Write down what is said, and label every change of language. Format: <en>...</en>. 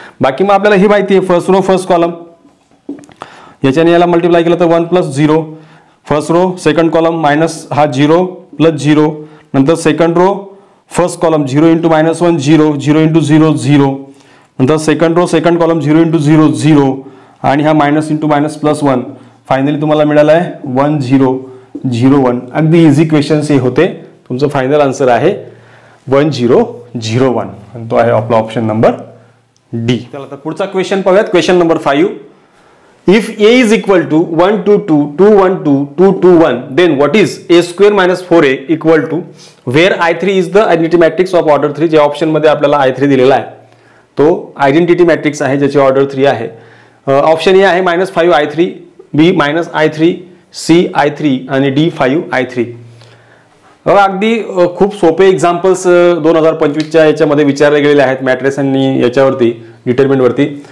<mr>बाकी मग आपल्याला ही माहिती आहे फर्स्ट रो फर्स्ट कॉलम याच्याने याला मल्टिप्लाय केलं तर 1 + 0, first row second column minus हा 0 + 0, नंतर सेकंड रो फर्स्ट कॉलम 0 × -1 0 0 × 0 0, नंतर सेकंड रो सेकंड कॉलम 0 × 0 0 आणि हा मायनस × -+1. फायनली तुम्हाला मिळाला आहे 1 0 0 1. अगदी इझी क्वेश्चन्स हे होते. तुमचं फायनल आन्सर आहे 1 0 0 1 आणि तो आहे आपला ऑप्शन नंबर डी. चला तर पुढचा क्वेश्चन पाहूयात. Question number 5.</mr> <en>If a is equal to 1 2 2 2 1 2 2 2 1, then what is a square minus 4a equal to where I3 is the identity matrix of order 3.</en> <mr>जे ऑप्शन मध्ये आपल्याला I3 दिलेला आहे तो आयडेंटिटी मॅट्रिक्स आहे ज्याची ऑर्डर 3 आहे. ऑप्शन ए आहे -5 I3, बी -I3 I3 आणि D5 I3. अगदी खूप सोपे एक्झाम्पल्स 2025च्या याच्यामध्ये विचारले गेलेले आहेत मॅट्रिक्स आणि याच्यावरती डिटर्मिनंटवरती.</mr>